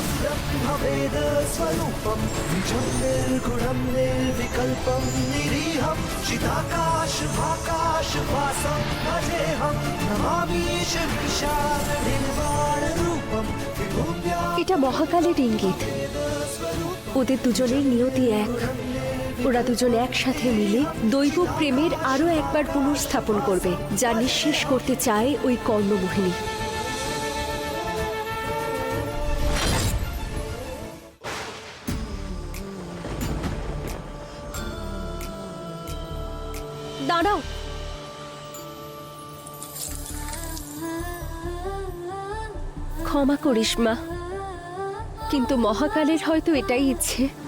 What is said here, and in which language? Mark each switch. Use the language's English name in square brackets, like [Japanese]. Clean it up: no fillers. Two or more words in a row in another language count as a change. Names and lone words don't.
[Sanskrit] ब्रह्मवेद स्वरूपम निजं निर्गुणं निर्विकल्पं निरीहं चिदाकाश भाकाश वासं भजेऽहं नमामि ईशमीशान निर्वाण रूपम [Bangla] এটা মহাকালের ইঙ্গিত। ওদের দুজনের নিয়তি এক। ওরা দুজন একসাথে মিলে দৈব প্রেমের আরো একবার পুনর্স্থাপন করবে, যা নিঃশেষ করতে চায় ওই কর্ণমোহিনী। দাঁড়াও, ক্ষমা করিস মা, কিন্তু মহাকালের হয়তো এটাই ইচ্ছে।